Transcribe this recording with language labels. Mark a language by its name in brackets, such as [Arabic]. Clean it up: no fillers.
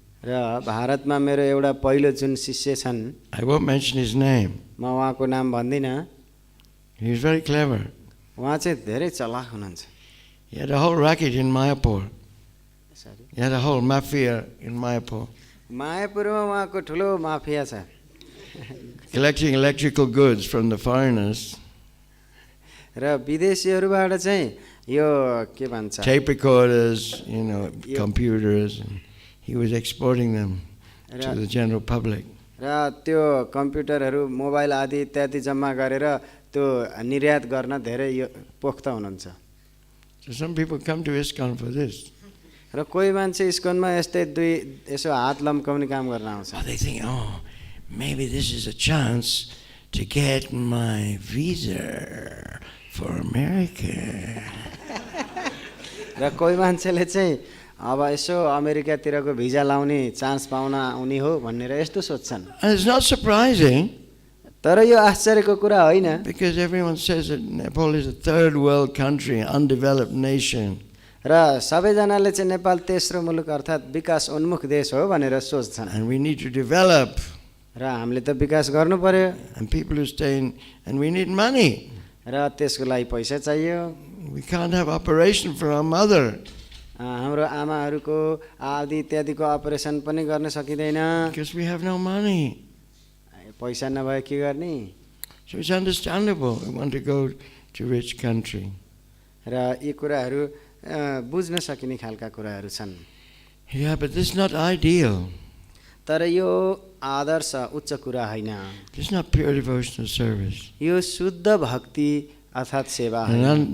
[Nepali] र भारतमा मेरो एउटा पहिलो जुन शिष्य छन्, [English] I won't mention his name. [Nepali] म उहाँको नाम भन्दिनँ। [English] He was very clever. [Nepali] उहाँ चाहिँ धेरै चलाक हुनुहुन्छ। [English] He had a whole racket in Mayapur. He had a whole mafia in Mayapur. [Nepali] मायापुरमा उहाँको ठुलो माफिया छ। [English] Collecting electrical goods from the foreigners. [Nepali] र विदेशीहरुबाट चाहिँ यो के भन्छ, [English] tape recorders, computers, and he was exporting them to the general public. [Nepali] र त्यो कम्प्युटरहरु मोबाइल आदि इत्यादि जम्मा गरेर त्यो निर्यात गर्न धेरै पोख्त हुनुहुन्छ। [English] So some people come to ISKCON for this. [Nepali] र कोही मान्छे इस्कनमा यस्तै दुई यसो हात लम्काउने काम गर्न आउँछ। [English] Oh, they think, maybe this is a chance to get my visa for America. [Nepali] र कोही मान्छेले चाहिँ अब यसो अमेरिकातिरको भिजा लाउने चान्स पाउन आउने हो भनेर यस्तो सोच्छन्। [English] And it's not surprising. [Nepali] तर यो आश्चर्यको कुरा होइन। [English] Because everyone says that Nepal is a third world country, undeveloped nation. [Nepali] र सबैजनाले चाहिँ नेपाल तेस्रो मुलुक अर्थात् विकास उन्मुख देश हो भनेर सोच्छन्। [English] And we need to develop. [Nepali] र हामीले त विकास गर्नु पर्यो। [English] And people who stay in, and we need money. [Nepali] र त्यसको लागि पैसा चाहियो। [English] We can't have operation for our mother. [Nepali] हाम्रो आमाहरूको आदि इत्यादिको अपरेसन पनि गर्न सकिँदैन। [English] Because we have no money. [Nepali] पैसा नभए के गर्ने? [English] So it's understandable we want to go to rich country. [Nepali] र यी कुराहरू बुझ्न सकिने खालका कुराहरू छन्। [English] Yeah, but this is not ideal. [Nepali] तर यो आदर्श उच्च कुरा हैन। [English] This is not pure devotional service. [Nepali] यो शुद्ध भक्ति अर्थात् सेवा हैन।